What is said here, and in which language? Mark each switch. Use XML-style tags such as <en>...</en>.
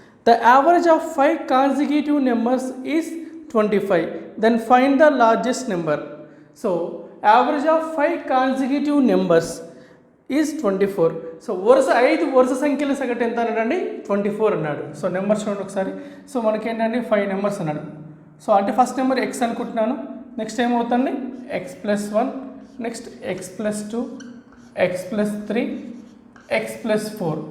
<en>The average of 5 consecutive numbers is 25. Then find the largest number. So average of 5 consecutive numbers is 24.</en> <te>So 5 వరుస సంఖ్యల సగటు ఎంత అన్నాడండి 24 అన్నాడు. సో నెంబర్స్ చూడండి ఒకసారి. సో మనకేంటండి 5 నెంబర్స్ అన్నాడు. సో అంటే ఫస్ట్ నెంబర్ x అనుకుంటున్నాను, నెక్స్ట్ ఏమవుతుంది x + 1, next x + 2, x + 3, x + 4.</te>